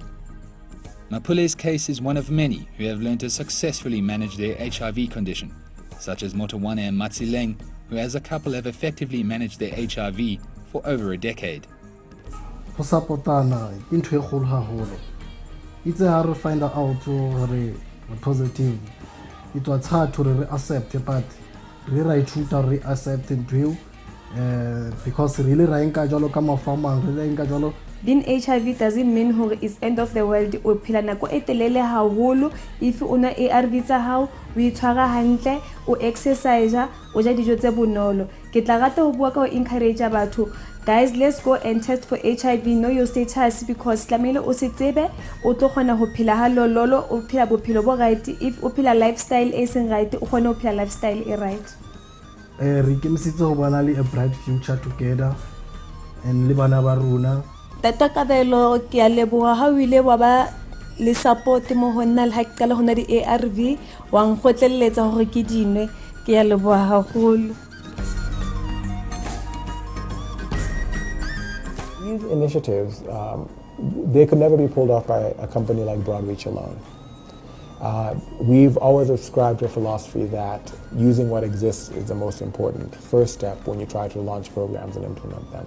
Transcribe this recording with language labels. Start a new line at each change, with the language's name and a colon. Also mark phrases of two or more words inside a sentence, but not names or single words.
English: Mapule's case is one of many who have learned to successfully manage their HIV condition, such as Motawane and Matsileng, who as a couple have effectively managed their HIV for over a decade. It's hard to find out to positive. It was hard to accept, but re accept and do because really
Southern Sotho: ra enka jalo ka mafama
English: really
Southern Sotho: enka jalo.
English: Being HIV doesn't mean hore it's end of the world.
Southern Sotho: O phela nako e telele haholo if una ARV tsa hao o itshwara hantle o exercise o ja dijo tse bonolo. Ke tla rata ho bua ka ho encourage batho,
English: guys, let's go and test for HIV, know your status,
Southern Sotho: because tlamehile o se tsebe o tlo kgona ho phela ha lololo o phela bophelo bo right. If o phela lifestyle e seng right o kgona ho phela lifestyle e right. Re ikemisitse ho bana le
English: a bright future together
Southern Sotho: and le bana ba rona. Tata Kabelo ke a leboha ha o ile wa ba le support mo ho nna le ha ke qala ho na di ARV wa nkgotleletsa hore ke dinwe, ke a leboha haholo.
English: These initiatives, they could never be pulled off by a company like Broadreach alone. We've always subscribed to a philosophy that using what exists is the most important first step when you try to launch programs and implement them.